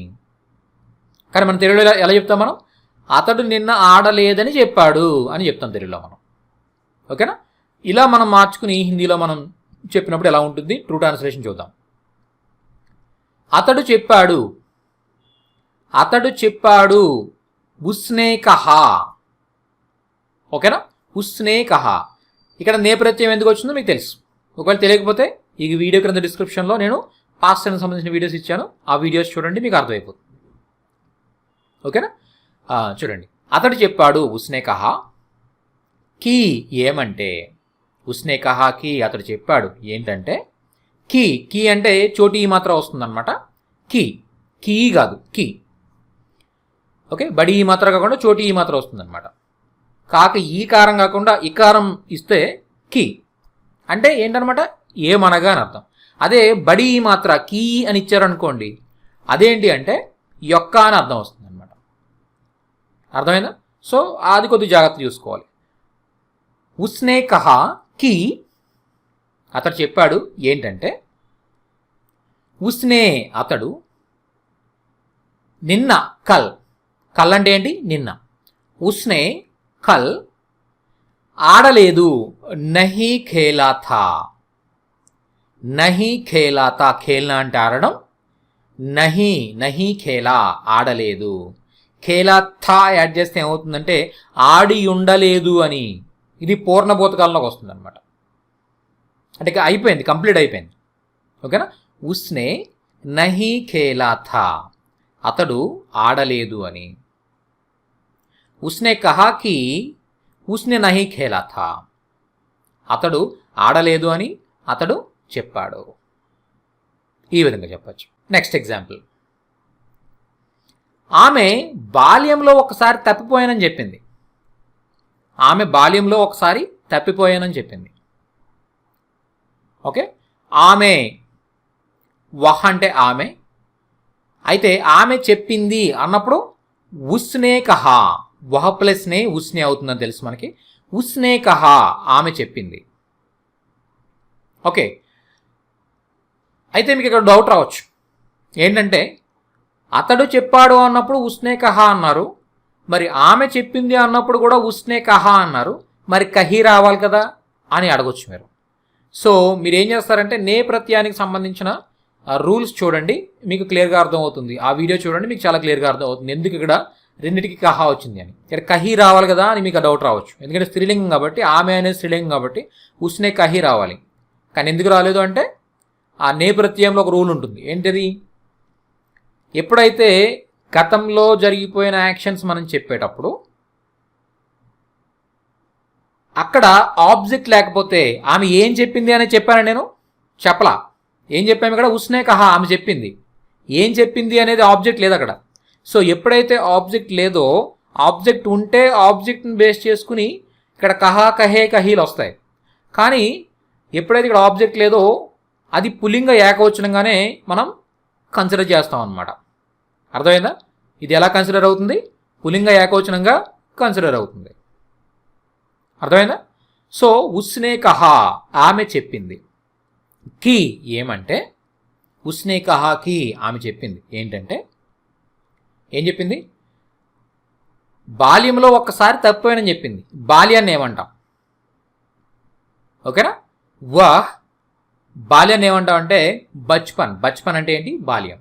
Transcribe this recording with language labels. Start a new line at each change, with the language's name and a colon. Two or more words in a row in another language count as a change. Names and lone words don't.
Telugu: కానీ మన తెలుగులో ఎలా చెప్తాం మనం? అతడు నిన్న ఆడలేదని చెప్పాడు అని చెప్తాం తెలుగులో మనం. ఓకేనా? ఇలా మనం మార్చుకుని హిందీలో మనం చెప్పినప్పుడు ఎలా ఉంటుంది?
English: true translation
Telugu: చూద్దాం. అతడు చెప్పాడు, అతడు చెప్పాడు,
Hindi: उसने कहा. ఓకేనా? उसने कहा.
Telugu: ఇక్కడ నే ప్రత్యయం ఎందుకు వచ్చిందో మీకు తెలుసు. ఒకవేళ తెలియకపోతే ఈ వీడియో క్రింద డిస్క్రిప్షన్లో నేను
English: past tense
Telugu: సంబంధించిన వీడియోస్ ఇచ్చాను. ఆ వీడియోస్ చూడండి, మీకు అర్థమైపోతుంది. ఓకేనా? చూడండి, అతడు చెప్పాడు
Hindi: उसने कहा कि. ఏమంటే उसने कहा कि,
Telugu: అతడు చెప్పాడు ఏంటంటే కీ అంటే చోటి ఈ మాత్రం వస్తుందన్నమాట. కీ కాదు, కీ. ఓకే, బడి ఈ మాత్రం కాకుండా చోటి ఈ మాత్రం వస్తుందన్నమాట. కాక ఈ కారం కాకుండా ఇకారం ఇస్తే కీ అంటే ఏంటనమాట? ఏమనగా అని అర్థం. అదే బడి ఈ మాత్ర కీ అని ఇచ్చారనుకోండి, అదేంటి అంటే యొక్క అని అర్థం వస్తుంది అనమాట. అర్థమైందా? సో అది కొద్దిగా జాగ్రత్త చూసుకోవాలి.
Hindi: उसने कहा कि,
Telugu: అతడు చెప్పాడు ఏంటంటే, ఉస్నే అతడు, నిన్న కల్ అంటే ఏంటి? నిన్న.
Hindi: उसने कल ఆడలేదు, नहीं खेला था. नहीं खेला था,
Telugu: ఖేల్నా అంటే ఆడడం.
Hindi: नहीं खेला ఆడలేదు. खेला था
Telugu: యాడ్ చేస్తే ఏమవుతుందంటే ఆడి ఉండలేదు అని. ఇది పూర్ణభూతకాలంలోకి వస్తుంది అనమాట. అంటే అయిపోయింది, కంప్లీట్ అయిపోయింది. ఓకేనా?
Hindi: उसने नहीं खेला था,
Telugu: అతడు ఆడలేదు అని.
Hindi: उसने कहा कि उसने नहीं खेला था,
Telugu: అతడు ఆడలేదు అని అతడు చెప్పాడు. ఈ విధంగా చెప్పచ్చు.
English: next example.
Telugu: ఆమె బాల్యంలో ఒకసారి తప్పిపోయానని చెప్పింది. ఆమె బాల్యంలో ఒకసారి తప్పిపోయానని చెప్పింది. ఓకే, ఆమె వహ్ అంటే ఆమె. అయితే ఆమె చెప్పింది అన్నప్పుడు
Hindi: उसने कहा,
Telugu: వహ ప్లస్ నే ఉస్నే అవుతుందని తెలుసు మనకి.
Hindi: उसने कहा,
Telugu: ఆమె చెప్పింది. ఓకే, అయితే మీకు ఇక్కడ డౌట్ రావచ్చు. ఏంటంటే అతడు చెప్పాడు అన్నప్పుడు
Hindi: उसने कहा
Telugu: అన్నారు, మరి ఆమె చెప్పింది అన్నప్పుడు కూడా
Hindi: उसने कहा
Telugu: అన్నారు, మరి కహీ రావాలి కదా అని అడగొచ్చు మీరు. సో మీరు ఏం చేస్తారంటే నే ప్రత్యయానికి సంబంధించిన రూల్స్ చూడండి, మీకు క్లియర్గా అర్థమవుతుంది. ఆ వీడియో చూడండి, మీకు చాలా క్లియర్గా అర్థమవుతుంది ఎందుకు ఇక్కడ రెండింటికి కహా వచ్చింది అని. ఇక్కడ కహి రావాలి కదా అని మీకు డౌట్ రావచ్చు, ఎందుకంటే స్త్రీలింగం కాబట్టి, ఆమె అనేది స్త్రీలింగం కాబట్టి ఉస్నే కహి రావాలి. కానీ ఎందుకు రాలేదు అంటే ఆ నే ప్రత్యయంలో ఒక రూల్ ఉంటుంది. ఏంటిది? ఎప్పుడైతే గతంలో జరిగిపోయిన యాక్షన్స్ మనం చెప్పేటప్పుడు అక్కడ ఆబ్జెక్ట్ లేకపోతే, ఆమె ఏం చెప్పింది అని చెప్పాను నేను? చెప్పలా. ఏం చెప్పాము ఇక్కడ?
Hindi: उसने कहा,
Telugu: ఆమె చెప్పింది. ఏం చెప్పింది అనేది ఆబ్జెక్ట్ లేదు అక్కడ. సో ఎప్పుడైతే ఆబ్జెక్ట్ లేదో, ఆబ్జెక్ట్ ఉంటే ఆబ్జెక్ట్ని బేస్ చేసుకుని ఇక్కడ కహా కహే కహీలు వస్తాయి. కానీ ఎప్పుడైతే ఇక్కడ ఆబ్జెక్ట్ లేదో అది పుల్లింగ ఏకవచనంగానే మనం కన్సిడర్ చేస్తాం అన్నమాట. అర్థమైందా? ఇది ఎలా కన్సిడర్ అవుతుంది? పుల్లింగ ఏకవచనంగా కన్సిడర్ అవుతుంది. అర్థమైందా? సో
Hindi: उसने कहा,
Telugu: ఆమె చెప్పింది. కి ఏమంటే,
Hindi: उसने कहा कि,
Telugu: ఆమె చెప్పింది. ఏంటంటే, ఏం చెప్పింది? బాల్యంలో ఒక్కసారి తప్పిపోయానని చెప్పింది. బాల్యాన్ని ఏమంటాం? ఓకేనా? వహ్, బాల్యాన్ని ఏమంటాం అంటే బచ్పన్. బచ్పన్ అంటే ఏంటి? బాల్యం.